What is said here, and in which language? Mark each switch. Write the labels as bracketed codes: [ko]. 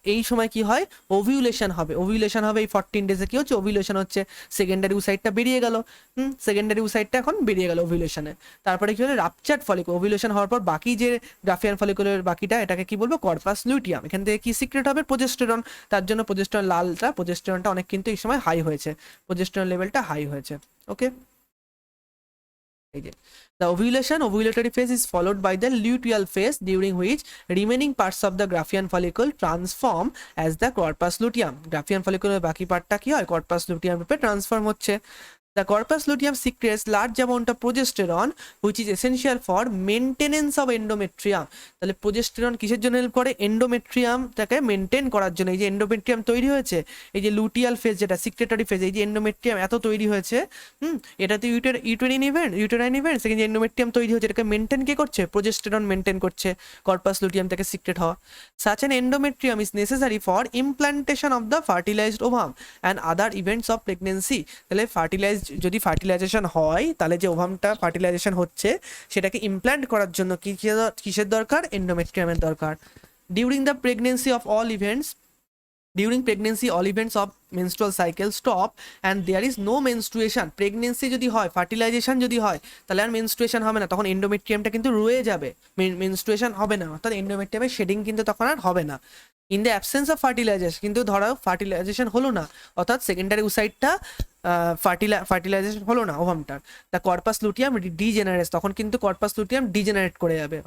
[bn] এই সময় কি হয়, ওভিউলেশন হবে। ওভিউলেশন হবে এই 14 ডেজে, কি হচ্ছে, ওভিউলেশন হচ্ছে, সেকেন্ডারি উসাইডটা বেরিয়ে গেল। সেকেন্ডারি উসাইডটা এখন বেরিয়ে গেল ওভিউলেশনে। তারপরে কি হলো, রাপচার্ড ফলিকুল। ওভিউলেশন হওয়ার পর বাকি যে গ্রাফিয়ান ফলিকুলের বাকিটা, এটাকে কি বলবো, কর্পাস লুটিয়াম। এখান থেকে কি সিক্রেট হবে, প্রোজেস্টেরন। তার জন্য প্রোজেস্টেরন লালটা, প্রোজেস্টেরনটা অনেক কিন্তু এই সময় হাই হয়েছে, প্রোজেস্টেরন লেভেলটা হাই হয়েছে। [en] okay, [bn] এই যে [en] the ovulatory phase is followed by the luteal phase, during which remaining parts of the Graafian follicle transform as the corpus luteum. [bn] Graafian follicle বাকি পার্টটা কি হয়, corpus luteum রূপে ট্রান্সফর্ম হচ্ছে। [en] The corpus luteum secretes large amount of progesterone, which is essential for maintenance of endometrium. [bn] তাহলে progesterone কিসের জন্য help করে, এন্ডোমেট্রিয়ামটাকে মেনটেন করার জন্য। এই যে এন্ডোমেট্রিয়াম তৈরি হয়েছে, এই যে লুটিয়াল ফেজ যেটা সিক্রেটরি ফেজ, এই যে এন্ডোমেট্রিয়াম এত তৈরি হয়েছে, এটাতে ইউটেরাইন ইভেন্ট, সেখানে যে এন্ডোমেট্রিয়াম তৈরি হচ্ছে, এটাকে মেনটেন কে করছে, প্রোজেস্টেরন মেনটেন করছে, কর্পাস লুটিয়াম থেকে সিক্রেট হওয়া। [en] Such an endometrium is necessary for implantation of the fertilized ovum and other events of pregnancy. [bn] তাহলে যদি ফার্টিলাইজেশন হয়, তাহলে যে ওভামটা ফার্টিলাইজেশন হচ্ছে সেটাকে ইমপ্ল্যান্ট করার জন্য কিসের দরকার, এন্ডোমেট্রিয়ামের দরকার। [en] During the pregnancy of all events During pregnancy, all events of menstrual cycle stop and there is no menstruation. [bn] Pregnancy যদি হয়, ফার্টিলাইজেশন যদি হয়, তাহলে আর মেনস্ট্রুয়েশন হবে না, তখন এন্ডোমেট্রিয়ামটা কিন্তু রয়ে যাবে, মেনস্ট্রুয়েশন হবে না, অর্থাৎ এন্ডোমেট্রিয়ামের শেডিং কিন্তু তখন আর হবে না। [en] in the absence of fertilisation, [bn] কিন্তু ধরো ফার্টিলাইজেশন হলো না, অর্থাৎ সেকেন্ডারি উসাইডটা ফার্টিলাইজেশন হলো না ওভামটার, [en] the corpus luteum degenerates, [bn] তখন কিন্তু কর্পাস লুটিয়াম ডিজেনারেট করে যাবে।